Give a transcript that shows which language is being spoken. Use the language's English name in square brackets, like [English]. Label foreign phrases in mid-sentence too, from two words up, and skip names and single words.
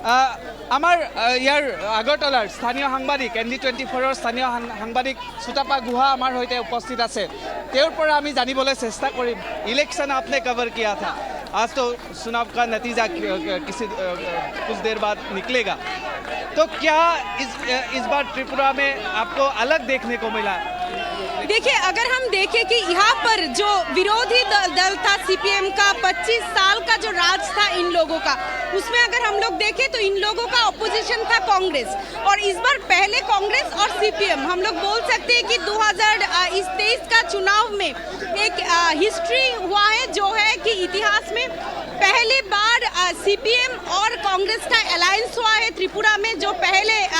[Assamese] আমাৰ ইয়াৰ আগৰতলাৰ স্থানীয় সাংবাদিক ND24ৰ স্থানীয় সাংবাদিক সুতাপা গুহা আমাৰ সৈতে উপস্থিত আছে। তেওঁৰ পৰা আমি জানিবলৈ চেষ্টা কৰিম [Hindi] इलेक्शन आपने कवर किया था, आज तो चुनाव का नतीजा कुछ देर बाद निकलेगा, तो क्या इस बार त्रिपुरा में आपको अलग देखने को मिला? देखिए, अगर हम देखें कि यहाँ पर जो विरोधी दल था CPM का 25 साल का जो राज था इन लोगों का, उसमें अगर हम लोग देखें तो इन लोगों का ऑपोजिशन था कांग्रेस, और इस बार पहले कांग्रेस और CPM हम लोग बोल सकते हैं कि 2023 का चुनाव में एक हिस्ट्री हुआ है, जो है कि इतिहास में पहली बार CPM और कांग्रेस का अलायंस हुआ है त्रिपुरा में, जो पहले